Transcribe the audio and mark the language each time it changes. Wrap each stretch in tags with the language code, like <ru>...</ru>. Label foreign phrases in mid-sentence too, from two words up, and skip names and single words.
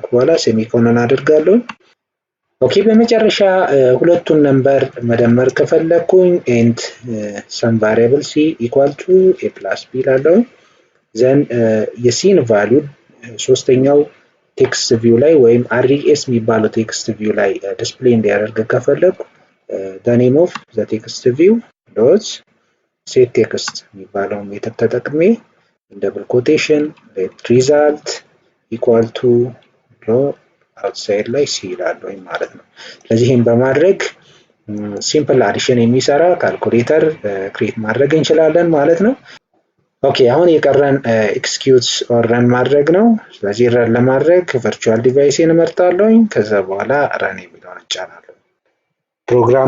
<am>በኋላ ሴሚኮሎን አድርጋለሁ። ኦኬ በመጨረሻ ሁለቱን ነምበር መደመር ከፈለኩኝ</am> <en>and sum variable C equal to A plus B</en> <am>ላለው ዘን የሲን ቫልዩ ሶስተኛው</am> <en>text view</en> <am>ላይ ወይም አርኤስ የሚባለው</am> <en>text view</en> <am>ላይ ዲስፕሌይ እንዲያደርግ ከፈለኩ</am> <en>the name of the text view dot set text</en> <am>የሚባለው ሜተድ ተጠቅሜ ደብል ኮቴሽን</am> <en>let result equal to</en> <am>ብሎ አውትሳይድ ላይ ሲ ይላል ማለት ነው። ስለዚህ ይሄን በማድረግ</am> <en>simple addition</en> <am>የሚሰራ ካልኩሌተር ክሬት ማድረግ እንችላለን ማለት ነው። ኦኬ አሁን የቀረን</am> <en>execute or run</en> <am>ማድረግ ነው። ስለዚህ ረን ለማድረግ</am> <en>virtual device</en> <am>እመርጣለሁ። ከዛ በኋላ ረን የሚለውን እጫናለሁ። ፕሮግራሙ</am>